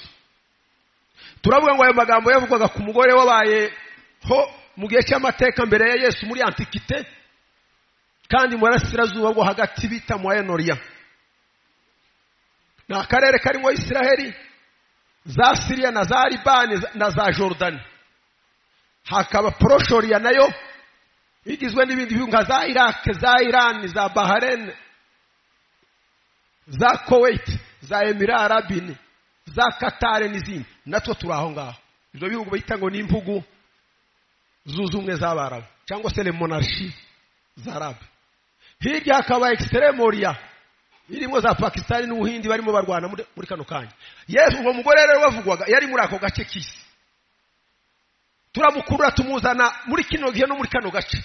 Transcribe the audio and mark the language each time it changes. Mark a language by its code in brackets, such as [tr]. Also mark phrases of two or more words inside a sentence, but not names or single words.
[rw] Turavuga ngo ayo magambo yavugwaga ku mugore wabaye ho mu gihe cy'amateka mbere ya Yesu muri Antikite, kandi mu burasirazuba bwo hagati bita Moyen-Orient. Na akarere karimo Isiraheli, za Syria na za Libani na za Jordan. Hakaba Proche-Orient nayo igizwe n'ibindi bihugu nka za Iraq, za Iran, za Bahrain, za Kuwait, za Emirate Arabini, za Qatar n'izindi. Natwo turaho ngaho. Ibyo bihugu bita ngo ni impugu zuzumwe z'Abarabu cyangwa se [fr] les monarchies [rw] z'Arabe. Hirya hakaba Extreme-Orient irimo za Pakistan n'Ubuhindi barimo barwana muri kano kanya. Yesu uwo mugore rero wavugwaga yari muri ako gace k'isi. Turamukurura tumuzana muri kino gihe no muri kano gace.